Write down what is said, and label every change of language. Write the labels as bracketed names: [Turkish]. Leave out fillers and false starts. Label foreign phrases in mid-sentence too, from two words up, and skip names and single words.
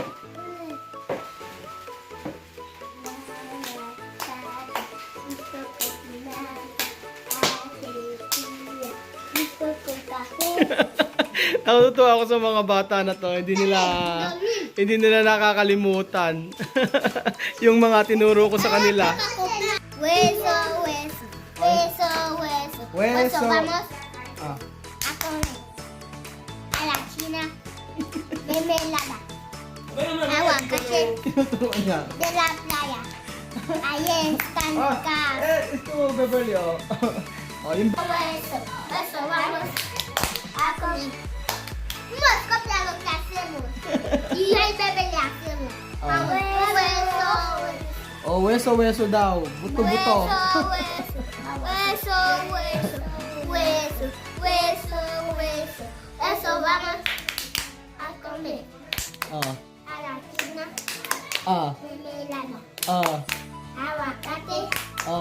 [Filipino] Natutuwa ako sa mga bata na to. Hindi nila nakakalimutan yung mga tinuro ko sa kanila. [Spanish] Hueso, hueso. Hueso, hueso. Hueso. Vamos a comer. A la China. Mermelada. Aguacate. [Filipino] Tinuturuan niya. [Spanish] De la playa. Ahí están casas. [Filipino] Ito, Beverly, oh. Oh, yung [Spanish] Hueso. Hueso, vamos a comer. Hemos copiado lo que hacemos. Y ahí bebé le hacemos. Hueso, [Filipino] oh, hueso daw. Buto-buto. [Spanish] hueso. Hueso, hueso. Hueso, hueso, hueso. Eso vamos a comer. Oh. A la China. Ah. Mermelada. Oh. Aguacate Oh.